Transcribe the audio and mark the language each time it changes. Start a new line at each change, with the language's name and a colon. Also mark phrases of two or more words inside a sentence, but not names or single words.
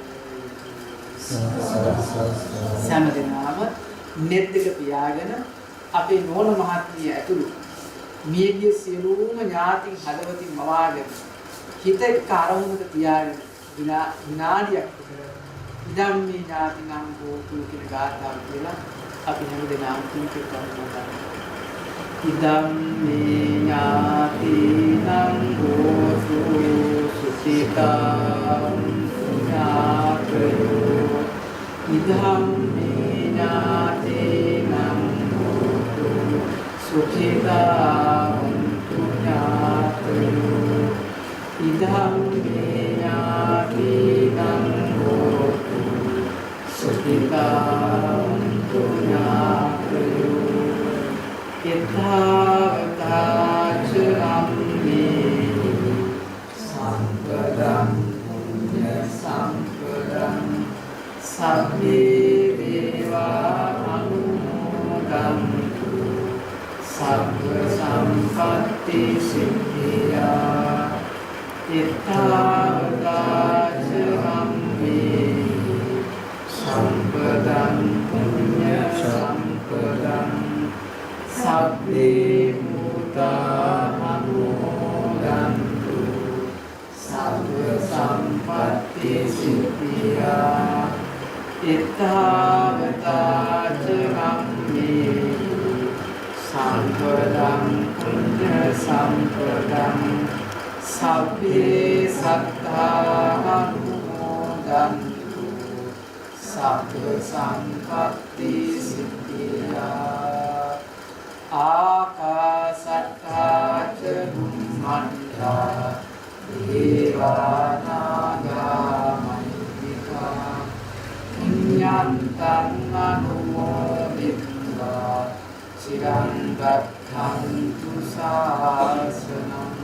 Sinhala: සෑම දෙනාම net එක පියාගෙන අපේ නෝන මහත්මිය ඇතුළු මියගිය සියලුම ඥාතින් හදවතින් මවාගෙන හිත එක්ක අරමුණක තියාගෙන විනාඩියක් විතර
Pali: ඉදම් මේ ඥාති නම් හෝතු
Sinhala: කියන ගාථාව කියලා අපි හැම දෙනාම පින්පෙත් අනුමෝදන්
Pali: ඉදම් මේ ඥාති නම් හෝතු සුඛිතා ඥාතයෝ ඉදම් මේ ඥාති නම් හෝතු සුඛිතා ඥාතයෝ ඉදම් මේ ඥාති නම් හෝතු සුඛිතා ඥාතයෝ යථාවතාච අම්මේ සම්පදං පුඤ්ඤ සම්පදං සබ්බේ දේවා අනුමෝදන්තු සබ්බ සම්පත්ති සිද්ධියා යථාවතාච අම්මේ සම්පදං පුඤ්ඤ සම්පදං සබ්බේ භූතා අනුමෝදන්තු සබ්බ සම්පත්ති සිද්ධියා යථාවතාච අම්මේ සම්පදං පුඤ්ඤ සම්පදං සබ්බේ සත්තා අනුමෝදන්තු සබ්බ සම්පත්ති සිද්ධියා ආකාසට්ඨා ච බුම්මණ්ඩා දේවානාගා මහිද්దికා පුඤ්ඤන්තං අනුමෝදිत्वा චිරං රක්ඛන්තු ශාසනං